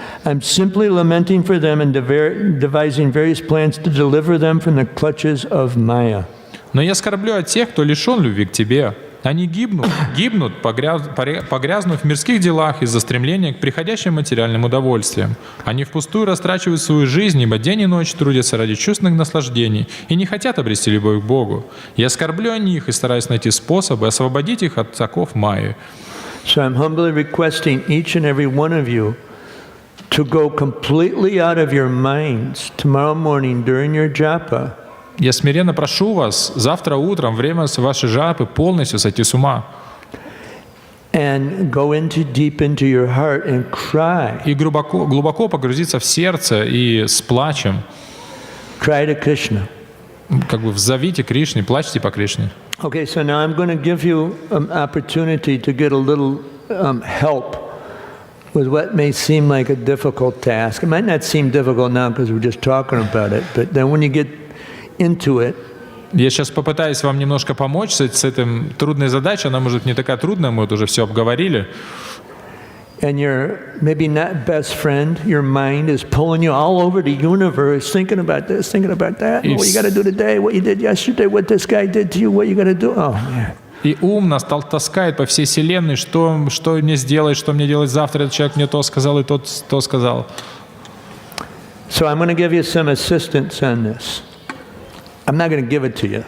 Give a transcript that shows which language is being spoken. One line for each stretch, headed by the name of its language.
English: I'm simply lamenting for them and devising various plans to deliver them from the clutches of Maya.
Russian: Но я скорблю о тех, кто лишен любви к Тебе. Они гибнут, погрязнув в мирских делах из-за стремления к приходящим материальным удовольствиям. Они впустую растрачивают свою жизнь, ибо день и ночь трудятся ради чувственных наслаждений и не хотят обрести любовь к Богу. Я скорблю о них и стараюсь найти способы освободить их от оков Майи.
English: So I'm humbly requesting each and every one of you to go completely out of your minds tomorrow morning during your japa.
Russian: Я смиренно прошу вас завтра утром, время вашей жапы, полностью сойти с ума.
English: And go deep into your heart and cry.
Russian: И глубоко погрузиться в сердце и с плачем.
English: Cry to Krishna.
Russian: Как бы взовите Кришне, плачьте по Кришне.
English: Okay, so now I'm going to give you an opportunity to get a little help with what may seem like a difficult task. It might not seem difficult now because we're just talking about it, but then when you get into it.
Russian: Я сейчас попытаюсь вам немножко помочь с этим трудной задачей. Она может не такая трудная, мы вот уже все обговорили.
English: And your maybe not best friend, your mind is pulling you all over the universe, thinking about this, thinking about that, what you got to do today, what you did yesterday, what this guy did to you, what you got to do. Oh man.
Russian: И ум нас таскает по всей вселенной, что мне сделать, что мне делать завтра. Этот человек мне то сказал и то сказал.
English: So I'm going to give you some assistance on this. I'm not going to give it to you.